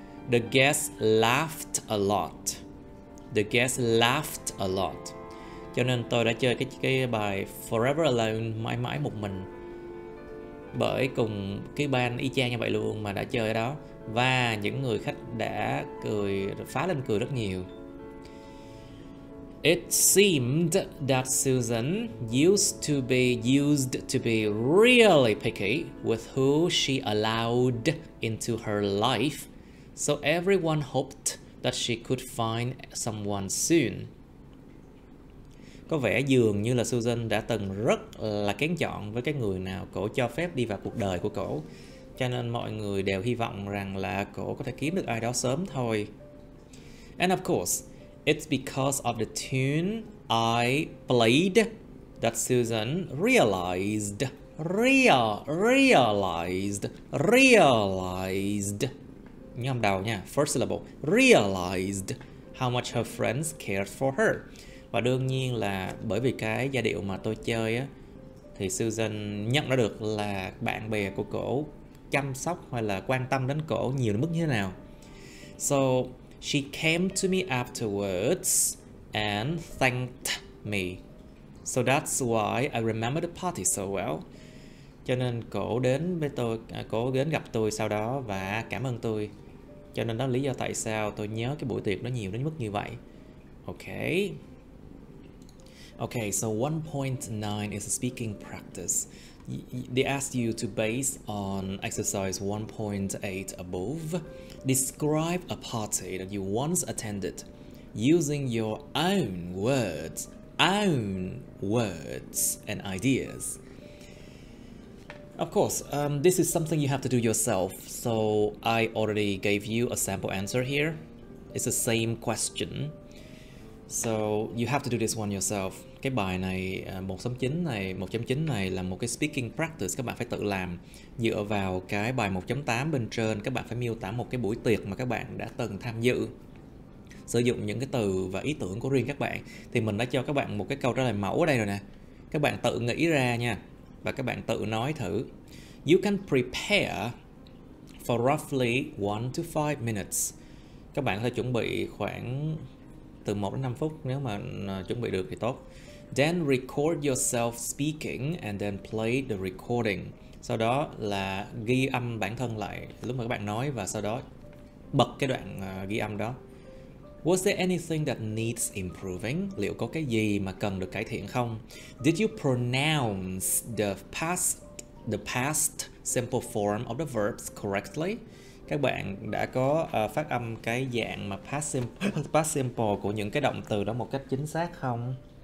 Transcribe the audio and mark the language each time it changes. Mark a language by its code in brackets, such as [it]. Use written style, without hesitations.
[en] The guests laughed a lot. [vi] Cho nên tôi đã chơi cái bài Forever Alone, mãi mãi một mình, bởi cùng cái band y chang như vậy luôn mà đã chơi ở đó, và những người khách đã phá lên cười rất nhiều. [en] It seemed that Susan used to be really picky with who she allowed into her life, so everyone hoped that she could find someone soon. [vi] Có vẻ dường như là Susan đã từng rất là kén chọn với cái người nào cổ cho phép đi vào cuộc đời của cổ, cho nên mọi người đều hy vọng rằng là cổ có thể kiếm được ai đó sớm thôi. [en] And of course, it's because of the tune I played that Susan realized, [vi] nhắm đầu nha, [en] first syllable, realized how much her friends cared for her. [vi] Và đương nhiên là bởi vì cái giai điệu mà tôi chơi á, thì Susan nhận ra được là bạn bè của cổ chăm sóc hay là quan tâm đến cổ nhiều đến mức như thế nào. [en] So she came to me afterwards and thanked me. So that's why I remember the party so well. [vi] Cho nên cổ đến gặp tôi sau đó và cảm ơn tôi. Cho nên đó là lý do tại sao tôi nhớ cái buổi tiệc nó nhiều đến mức như vậy. [en] Okay. Okay, so 1.9 is a speaking practice. They asked you to base on exercise 1.8 above. Describe a party that you once attended using your own words and ideas. Of course, this is something you have to do yourself, so I already gave you a sample answer here. It's the same question, so you have to do this one yourself. [vi] Cái bài này 1.9 này là một cái speaking practice các bạn phải tự làm dựa vào cái bài 1.8 bên trên. Các bạn phải miêu tả một cái buổi tiệc mà các bạn đã từng tham dự, sử dụng những cái từ và ý tưởng của riêng các bạn. Thì mình đã cho các bạn một cái câu trả lời mẫu ở đây rồi nè, các bạn tự nghĩ ra nha và các bạn tự nói thử. [en] You can prepare for roughly 1 to 5 minutes. [vi] Các bạn có thể chuẩn bị khoảng từ 1 đến 5 phút nếu mà chuẩn bị được thì tốt. [en] Then record yourself speaking and then play the recording. [vi] Sau đó là ghi âm bản thân lại lúc mà các bạn nói và sau đó bật cái đoạn ghi âm đó. [en] Was there anything that needs improving? [vi] Liệu có cái gì mà cần được cải thiện không? [en] Did you pronounce the past simple form of the verbs correctly? [vi] Các bạn đã có phát âm cái dạng mà past simple của những cái động từ đó một cách chính xác không?